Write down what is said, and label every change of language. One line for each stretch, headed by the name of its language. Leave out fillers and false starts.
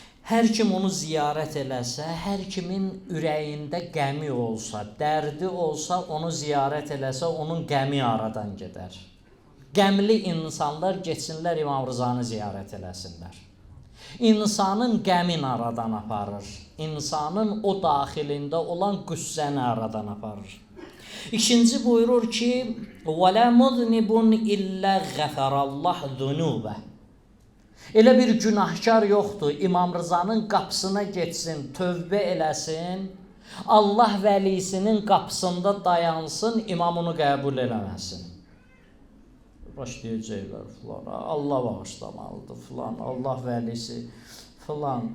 Azerbaijani: Hər kim onu ziyarət eləsə, hər kimin ürəyində qəmi olsa, dərdi olsa, onu ziyarət eləsə, onun qəmi aradan gedər. Qəmli insanlar getsinlər İmam Rızanı ziyarət eləsinlər. İnsanın qəmin aradan aparır. İnsanın o daxilində olan qüssəni aradan aparır. İkinci buyurur ki,
Arabic: وَلَا مُذْنِبٌ إِلَّا غَفَرَ اللّٰهُ ذُنُوبَهُ.
Azerbaijani: Elə bir günahkar yoxdur, İmam Rızanın qapısına getsin, tövbə eləsin, Allah vəlisinin qapısında dayansın, imam onu qəbul eləməsin. Başlayacaqlar filan, Allah bağışlamalıdır filan, Allah vəlisi filan.